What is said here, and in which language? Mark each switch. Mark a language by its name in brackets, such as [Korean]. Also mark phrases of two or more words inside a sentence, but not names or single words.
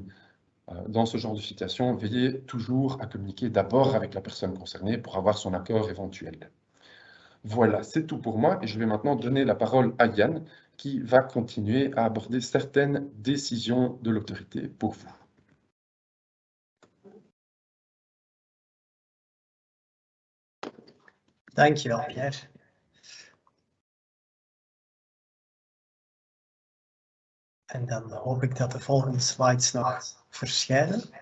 [French] Dans ce genre de situation, veillez toujours à communiquer d'abord avec la personne concernée pour avoir son accord éventuel. Voilà, c'est tout pour moi et je vais maintenant donner la parole à Yann qui va continuer à aborder certaines décisions de l'autorité pour vous. [Dutch] Dankjewel, Pierre. En dan hoop ik dat de volgende slides nog verschijnen.